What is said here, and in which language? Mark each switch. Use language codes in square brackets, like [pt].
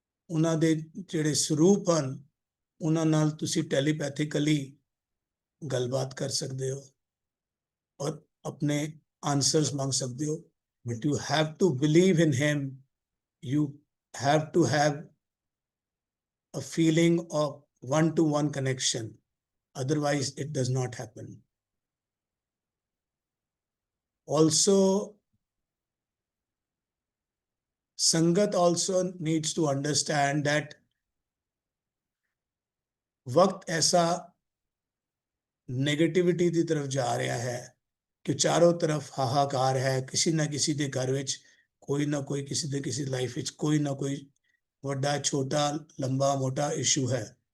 [pa] ਉਹਨਾਂ ਦੇ ਜਿਹੜੇ ਸਰੂਪ ਹਨ ਉਹਨਾਂ ਨਾਲ ਤੁਸੀਂ ਟੈਲੀਪੈਥਿਕਲੀ ਗੱਲਬਾਤ ਕਰ ਸਕਦੇ ਹੋ ਔਰ ਆਪਣੇ ਆਨਸਰਸ ਮੰਗ ਸਕਦੇ ਹੋ, [en] But you have to believe in him, you have to have a feeling of one-to-one connection, otherwise it does not happen. Also, Sangat also needs to understand that [pa] वक्त ऐसा नेगेटिविटी ਦੀ ਤਰਫ ਜਾ ਰਿਹਾ ਹੈ ਕਿ ਚਾਰੋਂ ਤਰਫ ਹਾਹਾਕਾਰ ਹੈ, ਕਿਸੇ ਨਾ ਕਿਸੇ ਦੇ ਘਰ ਵਿੱਚ ਕੋਈ ਨਾ ਕੋਈ, ਕਿਸੇ ਦੇ ਕਿਸੇ ਲਾਈਫ ਵਿੱਚ ਕੋਈ ਨਾ ਕੋਈ ਵੱਡਾ ਛੋਟਾ ਲੰਬਾ ਮੋਟਾ ਇਸ਼ੂ ਹੈ।